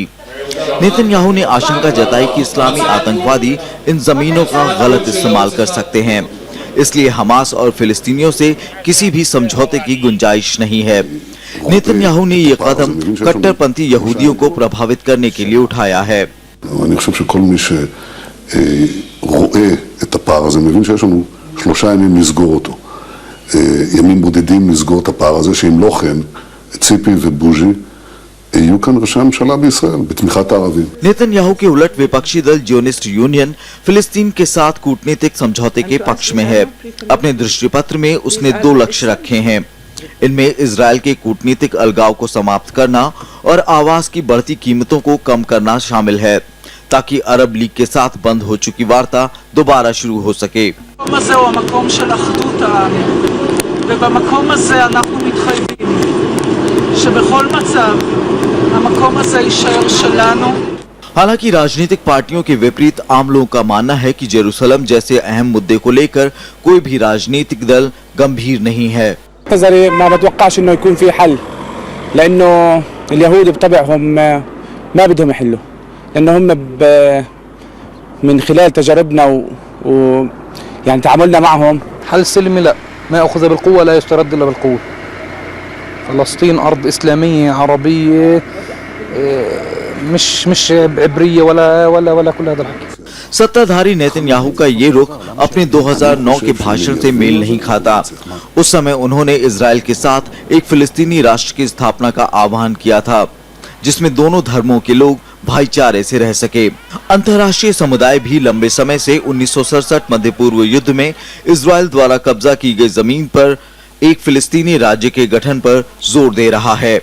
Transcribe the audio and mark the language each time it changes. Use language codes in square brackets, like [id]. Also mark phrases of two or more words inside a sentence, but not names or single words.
[hi] नेतन्याहू ने आशंका जताई कि इस्लामी आतंकवादी इन जमीनों का गलत इस्तेमाल कर सकते हैं, इसलिए हमास और फिलिस्तीनियों से किसी भी समझौते की गुंजाइश नहीं है। नेतन्याहू ने ये कदम कट्टरपंथी यहूदियों को प्रभावित करने के लिए उठाया है। [he] אני חושב שכל מי שרואה את הפער הזה מבין שיש לנו 3 ימים לסגור אותו. ימים בודדים לסגור את הפער הזה, שאם לא כן, ציפי ובוז'י יהיו כאן ראשי הממשלה בישראל, בתמיכת הערבים. [hi] नेतन्याहू के उलट विपक्षी दल जियोनिस्ट यूनियन फिलिस्तीन के साथ कूटनीतिक समझौते के पक्ष में है। अपने दृष्टिपत्र में उसने 2 लक्ष्य रखे हैं। इनमें इजराइल के कूटनीतिक अलगाव को समाप्त करना और आवास की बढ़ती कीमतों को कम करना शामिल है, ताकि अरब लीग के साथ बंद हो चुकी वार्ता दोबारा शुरू हो सके। हालांकि राजनीतिक पार्टियों के विपरीत आम लोगों का मानना है कि जेरूसलम जैसे अहम मुद्दे को लेकर कोई भी राजनीतिक दल गंभीर नहीं है। [ar] ما بتوقعش انه يكون في حل لانه اليهود بطبعهم ما بدهم يحلوا لانه هم من خلال تجاربنا يعني تعاملنا معهم حل سلمي لا ما اخذ بالقوه لا يسترد الا بالقوه. فلسطين ارض اسلاميه عربيه مش عبريه ولا كل هذا الحكي. [hi] सत्ताधारी नेतन्याहू का ये रुख अपने 2009 के भाषण से मेल नहीं खाता। उस समय उन्होंने इजराइल के साथ एक फिलिस्तीनी राष्ट्र की स्थापना का आह्वान किया था, जिसमें दोनों धर्मों के लोग भाईचारे से रह सके। अंतर्राष्ट्रीय समुदाय भी लंबे समय से 1967 मध्य पूर्व युद्ध में इजराइल द्वारा कब्जा की गई जमीन पर एक फिलिस्तीनी राज्य के गठन पर जोर दे रहा है।